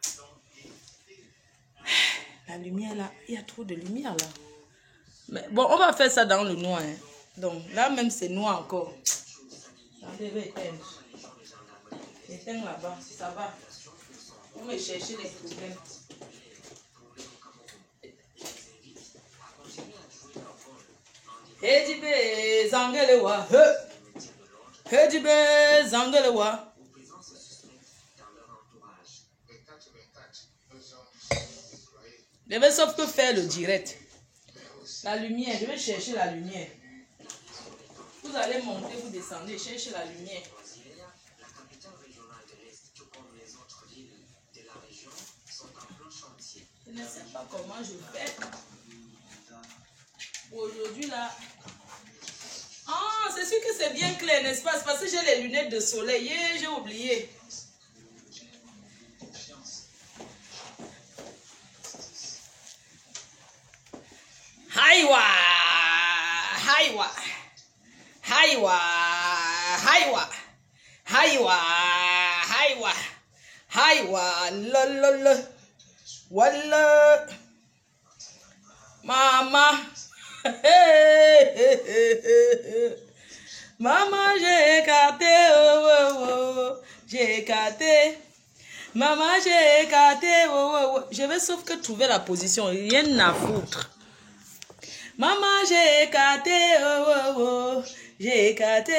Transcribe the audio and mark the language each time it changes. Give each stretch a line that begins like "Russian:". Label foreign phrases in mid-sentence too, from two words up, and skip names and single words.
French: La lumière là, il y a trop de lumière là. Mais bon, on va faire ça dans le noir. Hein. Donc là même c'est noir encore. Attendez, je vais éteindre. J'éteins là-bas, ça va. On va chercher les problèmes. Hejibe zangelewa, Hejibe zangelewa. Je vais sauf que faire le direct. La lumière, je vais chercher la lumière. Vous allez monter, vous descendez, chercher la lumière. Je ne sais pas comment je fais. Aujourd'hui là. Ah, c'est sûr que c'est bien clair, n'est-ce pas? C'est parce que j'ai les lunettes de soleil. J'ai oublié. Haïwa, haïwa, haïwa, haïwa, haïwa, haïwa, haïwa, lololo, walla, maman, maman j'ai écarté, oh, oh, oh, j'ai écarté. Maman j'ai écarté, oh, oh, oh. Je vais sauf que trouver la position, rien à foutre. Maman, j'ai écarté, oh, oh, oh, j'ai écarté.